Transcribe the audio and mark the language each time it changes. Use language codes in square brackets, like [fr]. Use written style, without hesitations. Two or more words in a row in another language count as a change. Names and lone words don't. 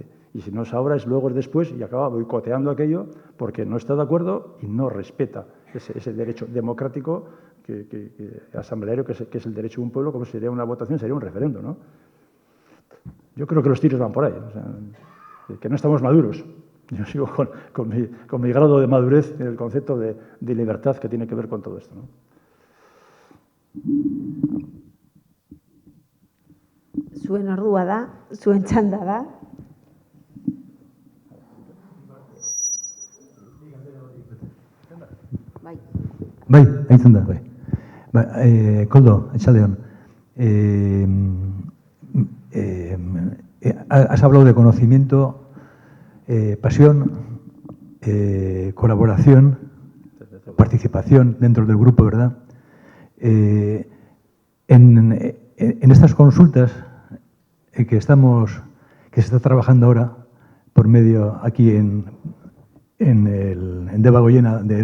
[es] Y si no es ahora, es luego, es después, y acaba boicoteando aquello porque no está de acuerdo y no respeta ese derecho democrático asambleario, que es el derecho de un pueblo, como sería una votación, sería un referendo, ¿no? Yo creo que los tiros van por ahí, o sea, que no estamos maduros. Yo sigo con mi grado de madurez en el concepto de libertad que tiene que ver con todo esto, ¿no? [eu] Zuen ordua da, zuen txanda da. Bai, haitzen da, bai. Koldo, etxaldeon. [es] Has hablado de conocimiento, pasión, colaboración, participación dentro del grupo, ¿verdad? En estas consultas que se está trabajando ahora por medio aquí en Debagoiena, de